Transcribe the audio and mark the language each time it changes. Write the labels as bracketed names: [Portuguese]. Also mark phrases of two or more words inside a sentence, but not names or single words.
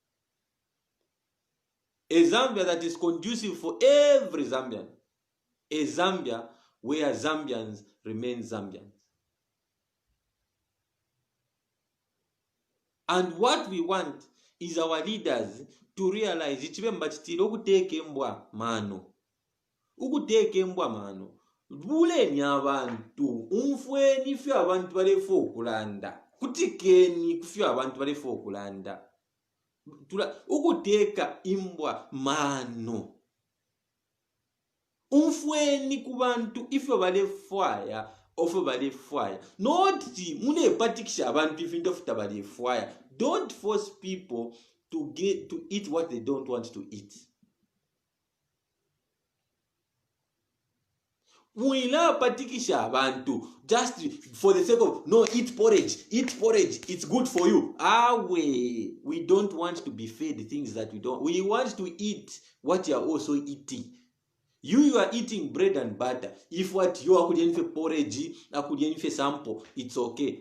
[English] A Zambia that is conducive for every Zambian. A Zambia where Zambians remain Zambians. And what we want is our leaders to realize [Bemba] ichibemba chitiro ukuteke mbwa mano. Ukuteke mbwa mano. Buleni abantu umfweni fye abantu balefo okulanda. Kutikeni kufye abantu balefo okulanda. Ukuteka imbwa mano. Umfweni kubantu ifyo balefwaya ofe balefwaya. Not mune patikisha abantu ifinto futa balefwaya. [English] Don't force people to eat what they don't want to eat. [Bemba] Muila patikisha abantu [English] just for the sake of no, eat porridge, it's good for you. We don't want to be fed things that we don't. We want to eat what you are also eating. You are eating bread and butter. If what you are couldn't for porridge, couldn't for sample, it's okay.